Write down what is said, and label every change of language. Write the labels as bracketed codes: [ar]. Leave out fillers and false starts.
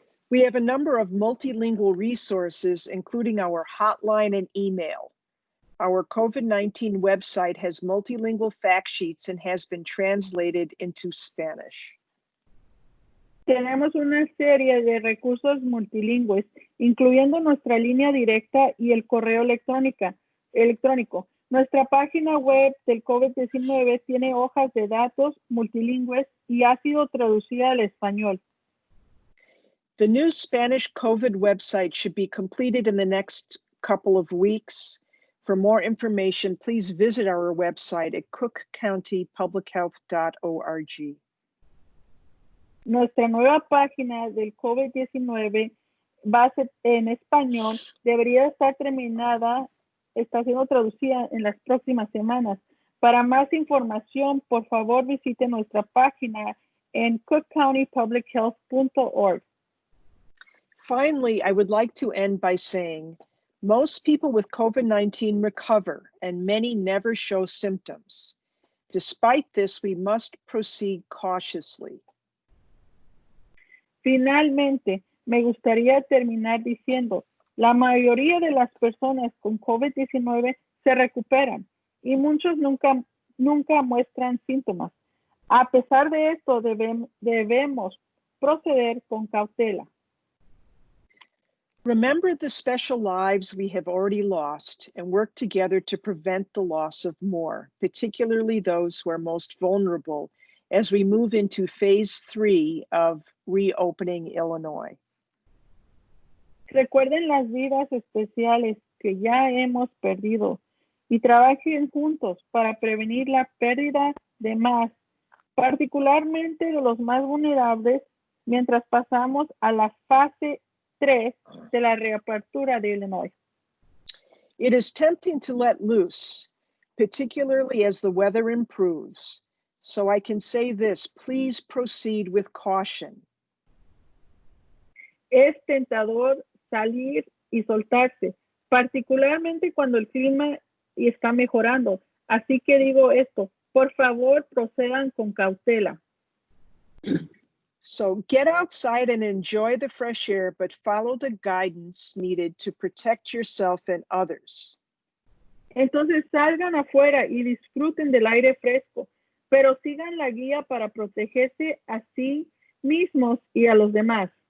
[en] We have a number of multilingual resources, including our hotline and email. Our COVID-19 website has multilingual fact sheets and has been translated into Spanish. [es] Tenemos una serie de recursos multilingües, incluyendo nuestra línea directa y el correo electrónico. Nuestra página web del COVID-19 tiene hojas de datos multilingües y ha sido traducida al español. [en] The new Spanish COVID website should be completed in the next couple of weeks. For more information, please visit our website at cookcountypublichealth.org. [es] Nuestra nueva página del COVID-19 en español debería estar terminada, está siendo traducida en las próximas semanas. Para más información, por favor, visite nuestra página en cookcountypublichealth.org. [en] Finally, I would like to end by saying, most people with COVID-19 recover and many never show symptoms. Despite this, we must proceed cautiously. [es] Finalmente, me gustaría terminar diciendo, la mayoría de las personas con COVID-19 se recuperan y muchos nunca muestran síntomas. A pesar de esto, debemos proceder con cautela. [en] Remember the special lives we have already lost and work together to prevent the loss of more, particularly those who are most vulnerable as we move into phase 3 of reopening Illinois. [es] Recuerden las vidas especiales que ya hemos perdido y trabajen juntos para prevenir la pérdida de más, particularmente de los más vulnerables, mientras pasamos a la fase 3 de la reapertura de Illinois. [en] It is tempting to let loose, particularly as the weather improves. So I can say this, please proceed with caution. [es] Es tentador salir y soltarse, particularmente cuando el clima está mejorando. Así que digo esto, por favor procedan con cautela. [en] So get outside and enjoy the fresh air, but follow the guidance needed to protect yourself and others. [es] Entonces salgan afuera y disfruten del aire fresco, pero sigan la guía para protegerse a sí mismos y a los demás.